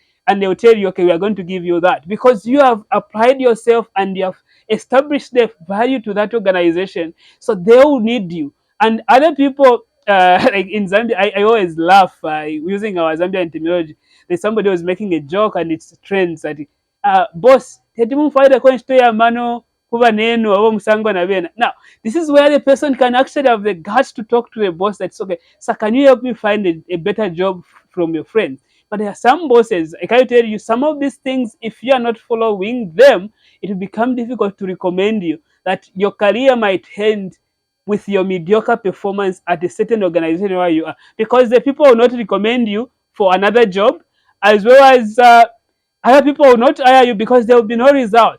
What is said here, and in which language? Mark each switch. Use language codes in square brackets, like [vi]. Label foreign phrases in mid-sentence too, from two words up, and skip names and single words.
[en] and they'll tell you, okay, we are going to give you that because you have applied yourself and you have established the value to that organization. So they will need you. And other people, like in Zambia, I always laugh using our Zambian terminology. There's somebody who's making a joke and it's trends that, [bem] boss, tetimumfaida kwa nchito ya mano kuba nenu abo musango na bena. [en] Now, this is where the person can actually have the guts to talk to the boss that's okay. So can you help me find a better job from your friend? But there are some bosses, I can tell you, some of these things, if you are not following them, it will become difficult to recommend you. That your career might end with your mediocre performance at a certain organization where you are, because the people will not recommend you for another job, as well as other people will not hire you because there will be no results.